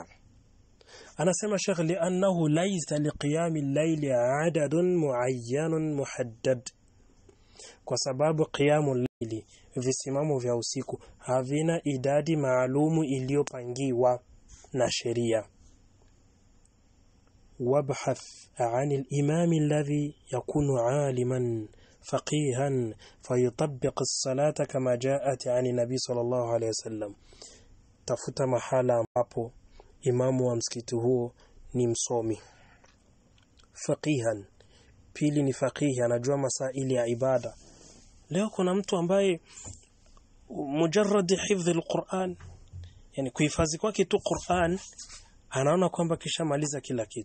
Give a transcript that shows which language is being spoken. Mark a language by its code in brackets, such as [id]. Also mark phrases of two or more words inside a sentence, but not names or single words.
[sw] Anasema Sheikh [ar] لأنه ليس لقيام الليل عدد معين محدد. [sw] Kwa sababu [ar] قيام الليل, [sw] visimamo vya usiku, havina idadi maalumu iliyopangiwa na sheria. [ar] وابحث عن الإمام الذي يكون عالما فقيها فيطبق الصلاة كما جاءت عن النبي صلى الله عليه وسلم. [sw] Tafuta mahala ambapo imamu wa msikiti huo ni msomi, faqihan. Pili ni faqihi, anajua masaili ya ibada. Leo kuna mtu ambaye [ar] مجرد حفظ القرآن, [sw] yani kuhifadhi kwake tu Qur'an, anaona kwamba kisha maliza kila kitu.